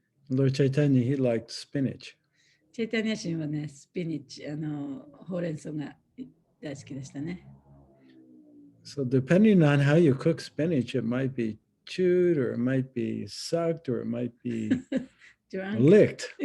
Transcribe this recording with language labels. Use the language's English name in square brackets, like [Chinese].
[English] Lord Chaitanya, he liked spinach. [Japanese] チェイタニア神はね、スピニッチ、ほうれん草が大好きでしたね。 [English] So depending on how you cook spinach, it might be chewed or it might be sucked or it might be licked.